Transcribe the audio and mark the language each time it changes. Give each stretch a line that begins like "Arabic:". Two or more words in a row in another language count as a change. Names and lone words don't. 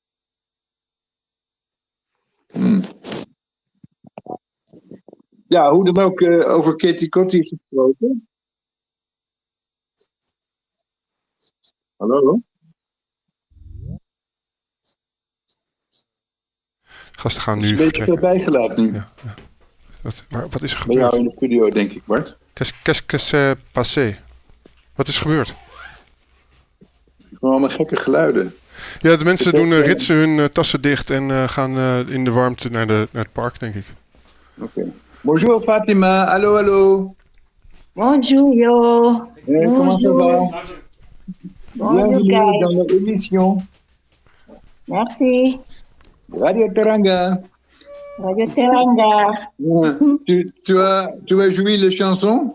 Dutch: Ja, hoe dan ook over Kitty Kotti gesproken. Hallo? Gasten gaan nu een beetje veel bijgelaten nu. Ja. Wat is er bij gebeurd? jou in de studio, denk ik, Bart.
French: Qu'est-ce que c'est passé?
Dutch: Wat is gebeurd? Gewoon allemaal gekke geluiden. Ja, de mensen ritsen hun tassen dicht en gaan in de warmte naar het park, denk ik. Oké.
French: Bonjour Fatima,
Dutch: hallo, hallo.
French: Bonjour, yo. Comment ça va? Bonjour, Bienvenue dans l'émission. Merci. Radio Teranga. Radio Teranga. Tu as joué les chansons?